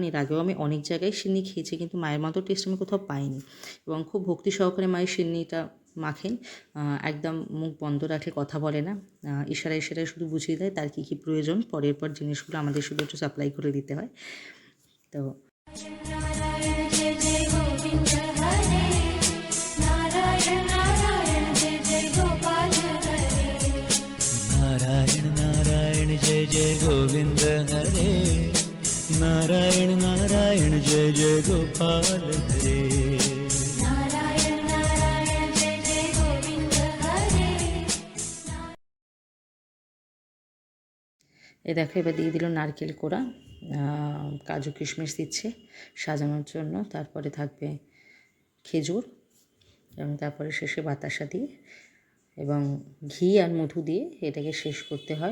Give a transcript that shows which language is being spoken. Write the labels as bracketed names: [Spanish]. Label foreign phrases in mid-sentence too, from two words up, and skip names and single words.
[Bangla] এর আগেও আমি অনেক জায়গায় সিন্নি খেয়েছি, কিন্তু মায়ের মতো টেস্ট আমি কোথাও পাইনি। এবং খুব ভক্তি সহকারে মায়ের সিন্নিটা মাখেন। একদম মুখ বন্ধ রাখে, কথা বলে না। ইশারায় ইশারায় শুধু বুঝিয়ে দেয় তার কী কী প্রয়োজন। পরের পর জিনিসগুলো আমাদের শুধু একটু সাপ্লাই করে দিতে হয়। তো [Hindi] नारायण नारायण जय जय गोविंद हरे नारायण नारायण जय जय गोपाल हरे नारायण नारायण जय जय गोविंद हरे। [Bangla] এ দেখো, এবার দিয়ে দিল নারকেল কোড়া, কাজু কিশমিশ দিচ্ছে সাজানোর জন্য। তারপরে থাকবে খেজুর এবং তারপরে শেষে বাতাসা দিয়ে এবং ঘি আর মধু দিয়ে এটাকে শেষ করতে হয়।